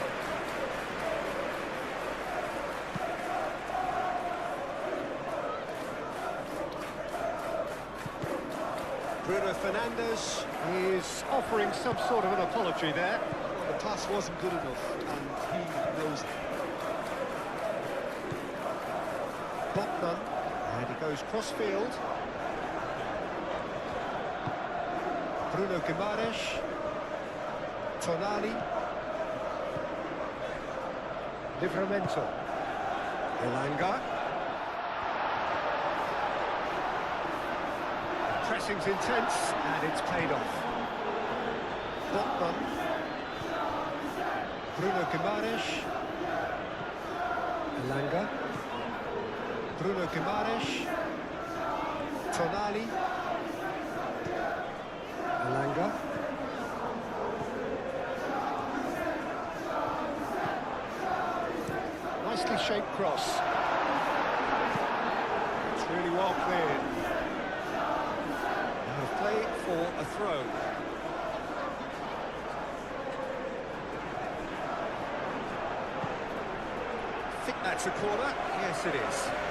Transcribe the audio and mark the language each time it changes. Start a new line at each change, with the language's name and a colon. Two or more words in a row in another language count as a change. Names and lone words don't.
English: Bruno Fernandes is offering some sort of an apology there. Well, the pass wasn't good enough, and he knows it. Botman, and he goes cross-field. Bruno Guimaraes. Tonali. Livramento. Elanga. Pressing's intense, and it's paid off. Botman. Bruno Guimaraes. Elanga. Bruno Guimaraes. Tonali. Elanga. Nicely shaped cross. It's really well cleared. Now play for a throw. Think that's a corner? Yes, it is.